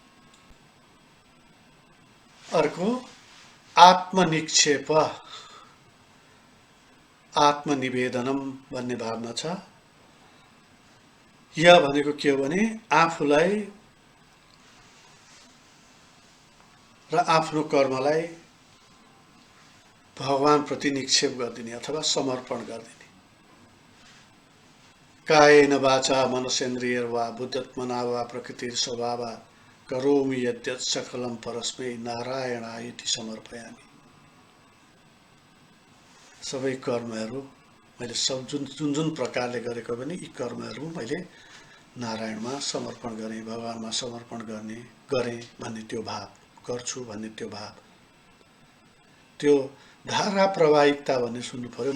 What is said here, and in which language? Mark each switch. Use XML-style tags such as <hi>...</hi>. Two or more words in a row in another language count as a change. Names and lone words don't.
<ne>अर्को आत्मनिक्षेप, आत्मनिवेदनम भन्ने भावना छ। या भनेको के हो भने आफूलाई र आफ्नो कर्मलाई भगवानप्रति निक्षेप गरिदिने अथवा समर्पण गरिदिने।</ne> <sa>कायेन वाचा मनसेन्द्रियर्वा बुद्ध्यात्मना वा प्रकृतिर स्वभाव करोमि यद्यत् सकलं परस्मै नारायणाय इति समर्पयामि।</sa> <ne>सबै कर्महरू मैले सब जुन प्रकारले गरेको पनि यी कर्महरू मैले नारायणमा समर्पण गरेँ, भगवानमा समर्पण गरेँ भन्ने त्यो भाव, गर्छु भन्ने त्यो भाव, त्यो धारा प्रवाहिकता भन्ने सुन्नु पर्यो।</ne>